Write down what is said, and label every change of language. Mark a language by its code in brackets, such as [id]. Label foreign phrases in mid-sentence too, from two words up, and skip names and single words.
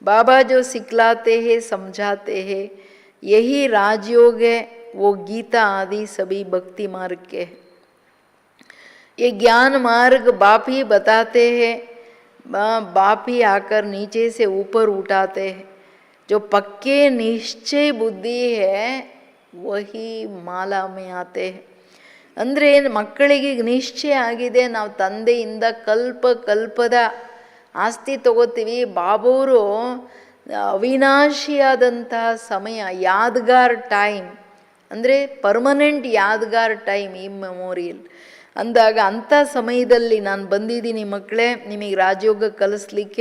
[hi] बाबा जो सिखलाते हैं समझाते हैं, यही राजयोग है, वो गीता आदि सभी भक्ति मार्ग के हैं। ये ज्ञान मार्ग बाप ही बताते हैं, बाप ही आकर नीचे से ऊपर उठाते हैं। जो पक्के निश्चय बुद्धि है वही ಮಾಲಾ में आते हैं. [kn] ಅಂದರೆ ಮಕ್ಕಳಿಗೆ ನಿಶ್ಚಯ ಆಗಿದೆ, ನಾವು ತಂದೆಯಿಂದ ಕಲ್ಪದ ಆಸ್ತಿ ತಗೋತೀವಿ. ಬಾಬೂರು ಅವಿನಾಶಿಯಾದಂತಹ ಸಮಯ, ಯಾದ್ಗಾರ್ ಟೈಮ್, ಅಂದರೆ ಪರ್ಮನೆಂಟ್ ಯಾದ್ಗಾರ್ ಟೈಮ್, ಈ ಮೆಮೋರಿಯಲ್ ಅಂದಾಗ ಅಂಥ ಸಮಯದಲ್ಲಿ ನಾನು ಬಂದಿದ್ದೀನಿ ಮಕ್ಕಳೇ, ನಿಮಗೆ ರಾಜಯೋಗ ಕಲಿಸ್ಲಿಕ್ಕೆ.